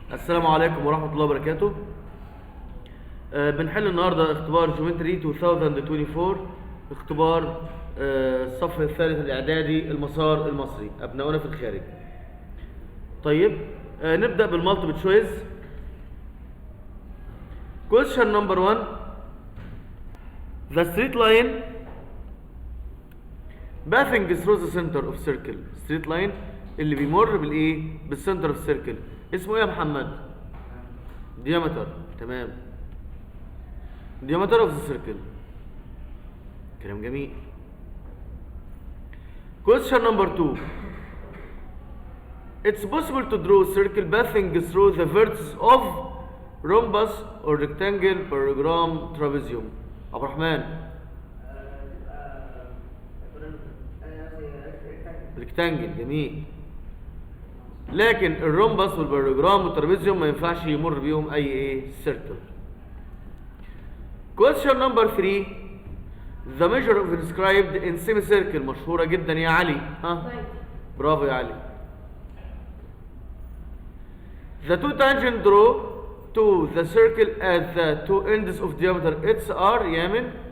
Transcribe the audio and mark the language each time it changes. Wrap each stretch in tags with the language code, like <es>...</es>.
<ar>السلام عليكم ورحمة الله وبركاته. بنحل النهاردة اختبار جيومتري 2024، اختبار الصف الثالث الإعدادي المسار المصري، أبناؤنا في الخارج. طيب نبدأ بالمالتيبل تشويس.</ar> <en>Question number 1. The straight line passing through the center of circle. straight line</en> <ar>اللي بيمر بالايه؟ بالسنتر اوف سيركل. اسمه ايه يا محمد؟ diameter. تمام.</ar> <en>diameter of the circle.</en> <ar>كلام جميل.</ar> <en>Question number 2. It's possible to draw a circle passing through the vertex of rhombus or rectangle, parallelogram, trapezium. عبد الرحمن.</en> <ar>ريكتانجل. جميل. لكن الرومبس والباراليجرام والترابيزيوم ما ينفعش يمر بيهم اي سيركل.</ar> <en>Question number 3. The measure of inscribed in semicircle.</en> <ar>مشهورة جدا يا علي. برافو يا علي.</ar> <en>The two tangent draw to the circle at the two ends of diameter h are يامن.</en>